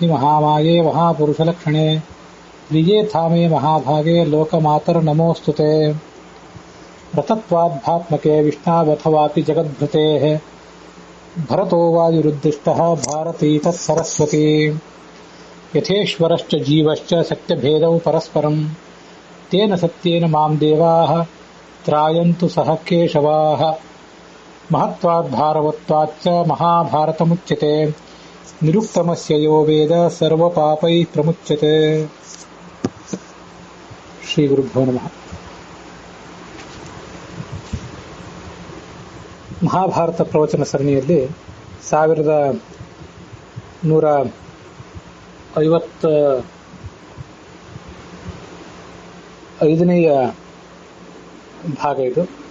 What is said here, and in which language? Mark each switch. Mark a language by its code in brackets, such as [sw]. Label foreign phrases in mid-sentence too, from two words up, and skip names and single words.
[sa] ಮಹಾಮಾಯೇ ಮಹಾಪುರುಷಲಕ್ಷಣೆ ಪ್ರಿಯೇ ಥಾಮೇ ಮಹಾಭಾಗೆ ಲೋಕಮಾತರ ನಮೋಸ್ತುತೆ ರತತ್ವಾಧ್ಯಾತ್ಮಕೆ ವಿಷ್ಣಾವಥವಾಪಿ ಜಗದ್ಭೃತೇಃ ಭರತೋ ವಾಯುರುದ್ದಿಷ್ಟಃ ಭಾರತೀ ತತ್ಸರಸ್ವತಿ ಯಥೇಶ್ವರಶ್ಚ ಜೀವಶ್ಚ ಸತ್ಯಭೇದೌ ಪರಸ್ಪರಂ ತೇನ ಸತ್ಯೇನ ಮಾಂ ದೇವಾಃ ತ್ರಾಯಂತು ಸಹ ಕೇಶವಾಃ ಮಹತ್ವಾದ್ ಭಾರವತ್ವಾಚ್ಚ ಮಹಾಭಾರತಮುಚ್ಯತೆ ನಿರುಕ್ತಮಸ್ಯ ಯೋ ವೇದ ಸರ್ವಪಾಪೈಃ ಪ್ರಮುಚ್ಯತೆ. ಶ್ರೀ ಗುರುಭ್ಯೋ ನಮಃ. [kn] ಮಹಾಭಾರತ ಪ್ರವಚನ ಸರಣಿಯಲ್ಲಿ 1155ನೇಯ ಭಾಗ ಇದು.